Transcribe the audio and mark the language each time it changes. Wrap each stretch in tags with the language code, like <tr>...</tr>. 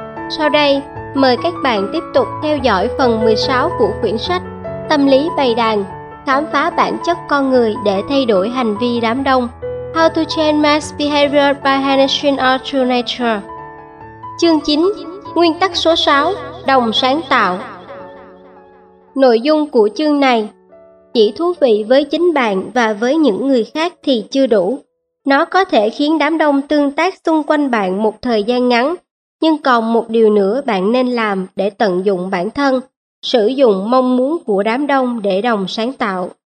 <vi>Sau đây, mời các bạn tiếp tục theo dõi phần 16 của quyển sách Tâm lý bầy đàn, khám phá bản chất con người để thay đổi hành vi đám đông.</vi> <en>How to change mass behavior by harnessing our true nature.</en> <vi>Chương 9, nguyên tắc số 6, đồng sáng tạo. Nội dung của chương này chỉ thú vị với chính bạn và với những người khác thì chưa đủ. Nó có thể khiến đám đông tương tác xung quanh bạn một thời gian ngắn, nhưng còn một điều nữa bạn nên làm để tận dụng bản thân, sử dụng mong muốn của đám đông để đồng sáng tạo.</vi>